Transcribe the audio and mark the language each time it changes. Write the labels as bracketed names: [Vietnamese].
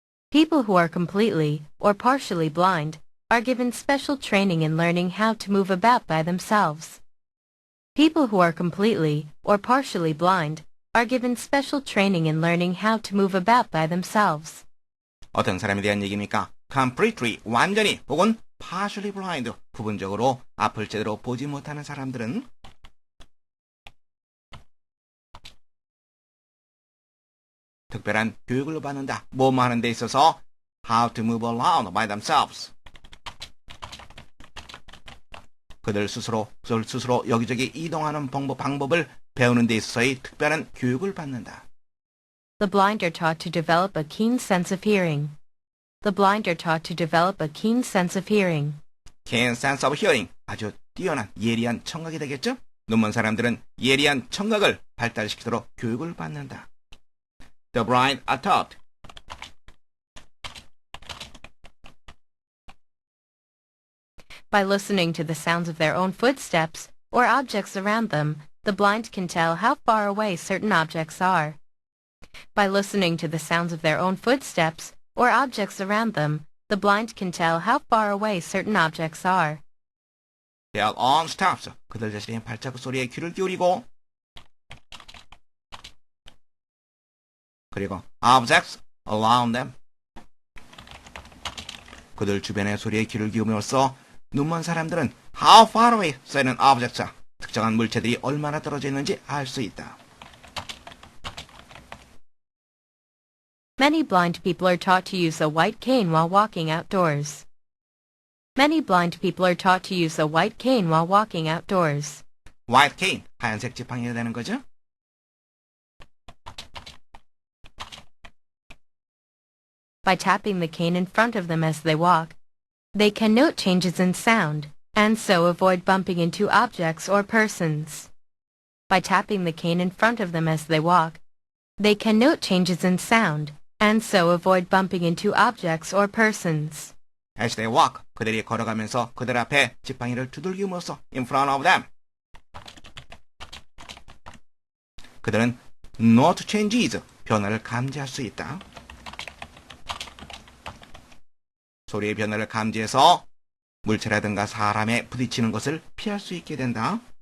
[English] People who are completely or partially blind are given special training in learning how to move about by themselves. People who are completely or partially blind are given special training in learning how to move about by themselves. [Korean] 어떤 사람에 대한 얘기입니까? completely, 완전히, 혹은 [English] partially blind, [Korean] 부분적으로 앞을 제대로 보지 못하는 사람들은 특별한 교육을 받는다. 뭐뭐 하는 데 있어서 [English] how to move around by themselves. [Korean] 그들 스스로 여기저기 이동하는 방법을 배우는 데 있어서의 특별한 교육을 받는다. [English] The blind are taught to develop a keen sense of hearing. The blind are taught to develop a keen sense of hearing. keen sense of hearing, [Korean] 아주 뛰어난 예리한 청각이 되겠죠? 눈먼 사람들은 예리한 청각을 발달시키도록 교육을 받는다. [English] The blind are taught. By listening to the sounds of their own footsteps or objects around them, the blind can tell how far away certain objects are. By listening to the sounds of their own footsteps or objects around them, the blind can tell how far away certain objects are. Their own steps. [Korean] 그들 자신의 발자국 소리에 귀를 기울이고 그리고 [English] objects around them. [Korean] 그들 주변의 소리에 귀를 기울임으로써 눈먼 사람들은 [English] how far away [Korean] 써있는 object와 특정한 물체들이 얼마나 떨어져 있는지 알 수 있다. [English] Many blind people are taught to use a white cane while walking outdoors. Many blind people are taught to use a white cane while walking outdoors. [Korean] white cane, 하얀색 지팡이가 되는 거죠. [English] By tapping the cane in front of them as they walk, they can note changes in sound, and so avoid bumping into objects or persons. By tapping the cane in front of them as they walk, they can note changes in sound, and so avoid bumping into objects or persons. As they walk, [Korean] 그들이 걸어가면서 그들 앞에 지팡이를 두들김으로써 [English] in front of them. [Korean] 그들은 [English] note changes, [Korean] 변화를 감지할 수 있다. 소리의 변화를 감지해서 물체라든가 사람에 부딪히는 것을 피할 수 있게 된다.